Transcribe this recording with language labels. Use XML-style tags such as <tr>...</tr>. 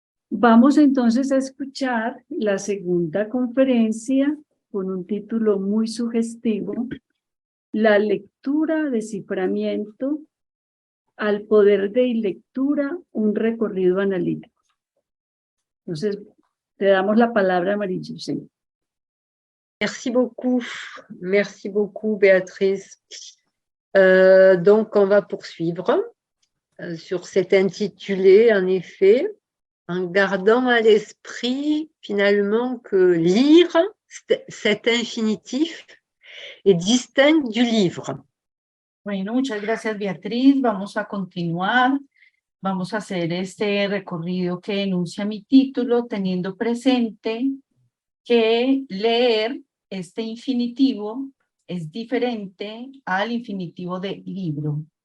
<es>Vamos entonces a escuchar la segunda conferencia con un título muy sugestivo: La lectura, desciframiento, al poder de lectura, un recorrido analítico. Entonces, te damos la palabra, María José.</es> <fr>Merci beaucoup Béatrice. Donc on va poursuivre sur cet intitulé, en effet, en gardant à l'esprit finalement que lire, cet infinitif, est distinct du livre.</fr> <es>Bueno, muchas gracias Beatriz. Vamos a continuar. Vamos a hacer este recorrido que enuncia mi título, teniendo presente que leer, este infinitivo, es diferente al infinitivo de libro.</es>